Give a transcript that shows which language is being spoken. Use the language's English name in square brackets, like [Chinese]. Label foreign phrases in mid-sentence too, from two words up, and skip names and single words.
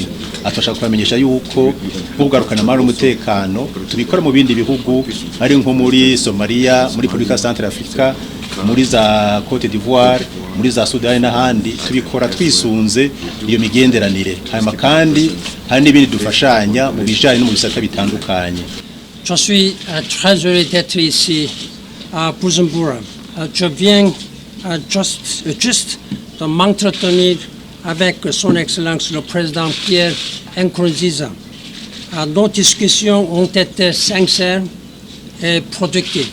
[Rundi] Atashaka kubamenyesha yuko kugarukana amahoro umutekano tubikora mu bindi bihugu ari nko muri Somalia, muri Republika Centrafrica, muri za Cote d'Ivoire, muri za Sudan n'ahandi tubikora twisunze iyo migenderanire. Hanyuma kandi hari n'ibindi dufashanya mu bijanye no mu bisata bitandukanye. [French] Je suis très heureux d'être ici à Bujumbura. Je viens juste de m'entretenir avec son Excellence le Président Pierre Nkurunziza. Nos discussions ont été sincères et productives.